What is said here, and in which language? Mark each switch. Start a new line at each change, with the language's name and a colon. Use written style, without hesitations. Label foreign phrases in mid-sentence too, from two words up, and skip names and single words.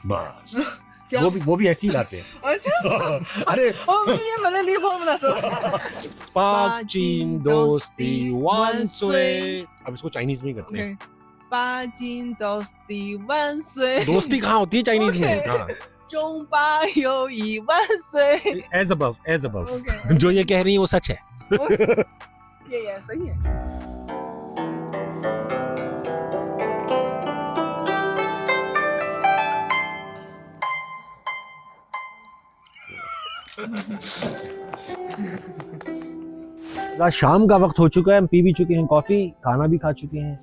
Hindi: बस वो भी ऐसे ही गाते हैं। अच्छा, अरे ये मैंने नहीं बहुत बना पाचिन दोस्ती वांसवे। अब इसको चाइनीज में ही करते हैं। पाचिन दोस्ती वांसवे। दोस्ती कहाँ होती है चाइनीज में? हाँ,
Chinese: 中巴友谊万岁。
English: as above as above.
Hindi: OK， जो ये कह रही है वो सच है। ये सही है। शाम का वक्त हो चुका है, हम पी भी चुके हैं कॉफी, खाना भी खा चुके हैं।